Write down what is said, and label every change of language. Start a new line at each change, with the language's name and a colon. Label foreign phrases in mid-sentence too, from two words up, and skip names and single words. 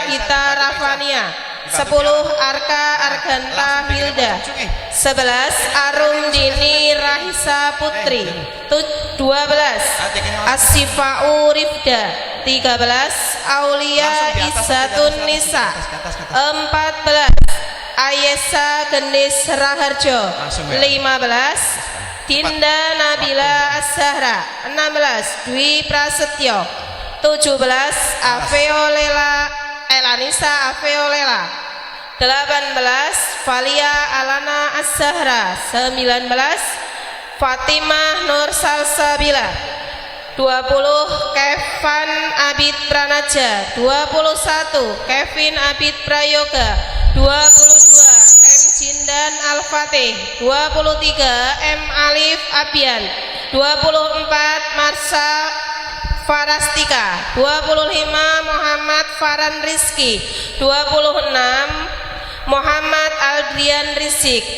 Indonesian: Gita Rafania, 10 Arka Arganta Hilda, 11 Arum Dini Rahisa Putri, 12 Asifa'u Rifda, 13 Aulia Isatun Nisa, 14 Ayesa Gendis Raharjo, 15 Dinda Nabila As-Zahra, 16 Dwi Prasetyo, 17 Elanisa Aveolela, 18 Valia Alana As-Zahra, 19 Fatimah Nur Salsabila, 20 Kevin Abid Pranaja, 21 Kevin Abid Prayoga, 22 M Jindan Al-Fatih, 23 M Alif Abian, 24 Marsa Farastika, 25 Muhammad Faran Rizki, 26 Muhammad Aldrian Rizik.